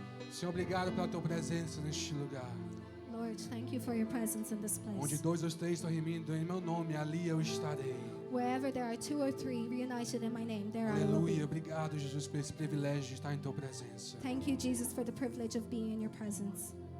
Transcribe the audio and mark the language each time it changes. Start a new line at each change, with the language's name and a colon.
Portuguese: Senhor, obrigado pela tua presença neste lugar.
English: Lord, thank you for your presence in this place.
Portuguese: Onde 2 ou 3 estão reunindo em meu nome, ali eu estarei.
English: Wherever there are 2 or 3 reunited in my name, there I will
Portuguese: Aleluia.
English: be.
Portuguese: Obrigado, Jesus, por esse privilégio de estar em tua presença.
English: Thank you, Jesus, for the privilege of being in your presence.